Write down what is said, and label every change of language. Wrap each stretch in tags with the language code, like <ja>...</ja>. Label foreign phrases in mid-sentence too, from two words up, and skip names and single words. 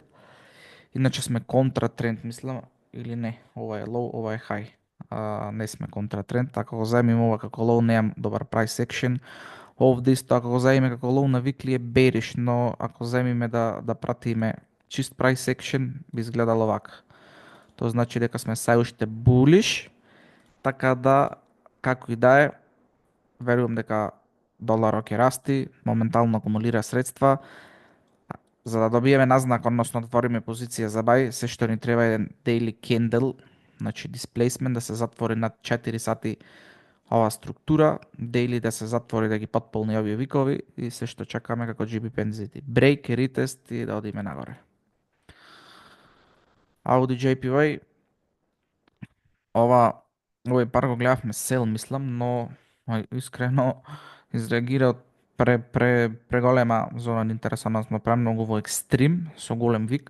<mk>Иначе сме контра тренд, мислам, или не, ова е low, ова е high. Не сме контра тренд, ако го земим ова како low, немам добар</mk> <en>price action.</en> <mk>Овде исто, ако го земиме како low на weekly е bearish, но ако земиме да пратиме чист</mk> <en>price action,</en> <mk>би изгледало вака. Тоа значи дека сме сај уште bullish, така да, како и да е, верувам дека доларот ќе расти, моментално акумулира средства. За да добиеме назнак, односно да отвориме позиција за бај, се што ни треба е еден</mk> <en>daily candle,</en> <mk>значи displacement да се затвори над 4 сати ова структура, daily да се затвори да ги потполни овие викови и се што чекаме како GBP NZD. Break, retest и да одиме нагоре. Audi JPY, овој пар го гледавме сел, мислам, но искрено изреагира од преголема зона на интерес, односно премногу во екстрим со голем вик.</mk>